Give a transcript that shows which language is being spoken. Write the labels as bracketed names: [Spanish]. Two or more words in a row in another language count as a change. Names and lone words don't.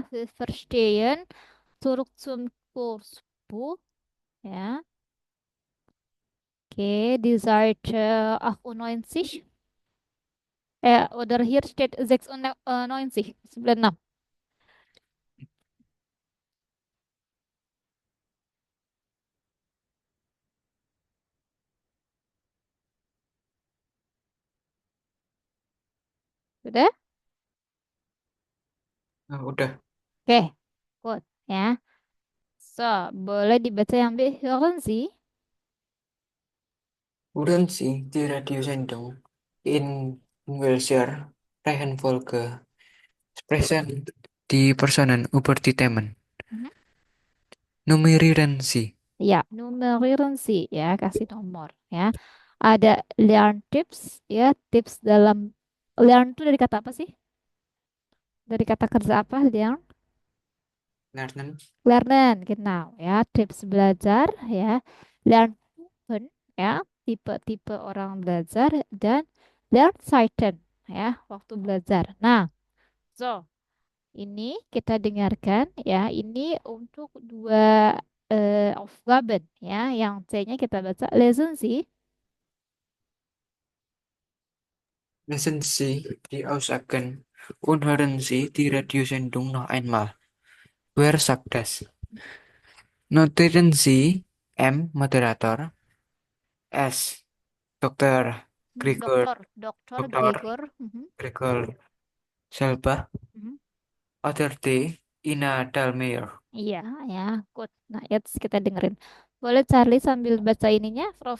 [German] Wir verstehen zurück zum Kurs [Indonesian] Bu, ya. [German] Oke, die Seite 98. Oder hier steht 96, 96. [Indonesian] Sudah? Udah. Oke, good. Ya. So, boleh dibaca yang B. [German] Hören Sie? Uren Sie die Radiosendung in welcher Reihenfolge sprechen die Personen über die Themen? Mhm. Nummerieren Sie. [Indonesian] Ya, [German] numerieren Sie [Indonesian] ya, kasih nomor ya. Ada Lerntips ya, tips dalam learn itu dari kata apa sih? Dari kata kerja apa? Learn, Lernen. [German] lernen, genau [Indonesian] ya. Tips belajar ya. Lerntypen ya, tipe-tipe orang belajar dan Lernzeiten ya, waktu belajar. Nah, so ini kita dengarkan ya. Ini untuk dua Aufgaben ya. Yang C-nya kita baca lesen sih. [German] Lesen Sie die Aussagen und hören Sie die Radiosendung noch einmal. Wer sagt das? Notieren Sie M. Moderator, S. Dr. Gregor, [Indonesian] Dokter Dr. Gregor. Mhm. Gregor Schelbach, Mhm. [German] Other T. Ina Dalmeyer. [Indonesian] Iya, ya, good. Nah, jetzt kita dengerin. Boleh Charlie sambil baca ininya, Prof.